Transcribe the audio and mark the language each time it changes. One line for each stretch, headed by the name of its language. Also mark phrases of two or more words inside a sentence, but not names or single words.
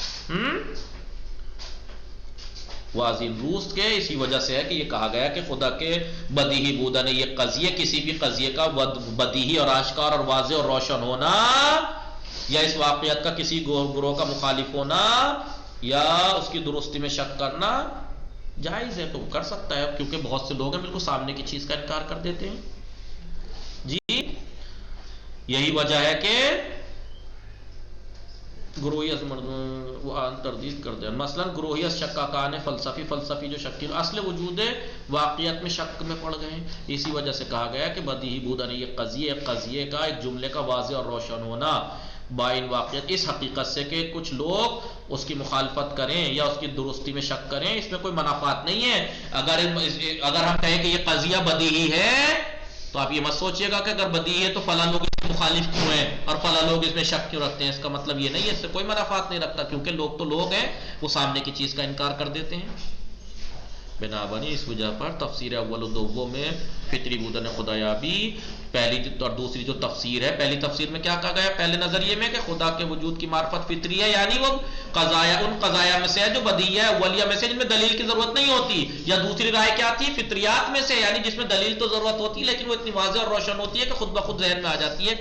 Urdu: واضح روز کے اسی وجہ سے ہے کہ یہ کہا گیا کہ خدا کے
Persian: بدیہی بودن،
Urdu: یہ قضیے کسی بھی قضیے کا بدیہی اور آشکار اور واضح اور روشن ہونا، یا اس واقعیت کا کسی گروہ کا مخالف ہونا، یا اس کی درستی میں شک کرنا جائز ہے، تو کر سکتا ہے، کیونکہ بہت سے لوگ ہیں بالکل سامنے کی چیز کا انکار کر دیتے ہیں۔ یہی وجہ ہے کہ گروہیت تردید کر دیں، مثلا گروہیت شکاکان فلسفی جو شک اصل وجود واقعیت میں شک میں پڑ گئے ہیں، اسی وجہ سے کہا گیا کہ
Persian: بدیہی بودن،
Urdu: یہ قضیے کا ایک جملے کا واضح اور روشن ہونا بائن واقعیت، اس حقیقت سے کہ کچھ لوگ اس کی مخالفت کریں یا اس کی درستی میں شک کریں، اس میں کوئی منافات نہیں ہے۔ اگر ہم کہیں کہ یہ قضیہ بدیہی ہے تو آپ یہ مت سوچئے گا کہ اگر بدیہی ہے تو فلاں لوگ اس کے مخالف کیوں ہیں اور فلاں لوگ اس میں شک کیوں رکھتے ہیں، اس کا مطلب یہ نہیں ہے، اس سے کوئی منافات نہیں رکھتا، کیونکہ لوگ تو لوگ ہیں، وہ سامنے کی چیز کا انکار کر دیتے ہیں۔ بنا بنی اس وجہ پر تفسیر اول و دوم میں
Persian: فطری بودن خدایابی،
Urdu: پہلی اور دوسری جو تفسیر ہے، پہلی تفسیر میں کیا کہا گیا؟ پہلے نظریے میں کہ خدا کے وجود کی معرفت فطری ہے، یعنی وہ قضایا ان قضایا میں سے ہے جو بدیہی ہے، اولیہ میں سے جن میں دلیل کی ضرورت نہیں ہوتی، یا دوسری رائے کیا تھی؟ فطریات میں سے، یعنی جس میں دلیل تو ضرورت ہوتی ہے لیکن وہ اتنی واضح اور روشن ہوتی ہے کہ خود بخود ذہن میں آ جاتی ہے۔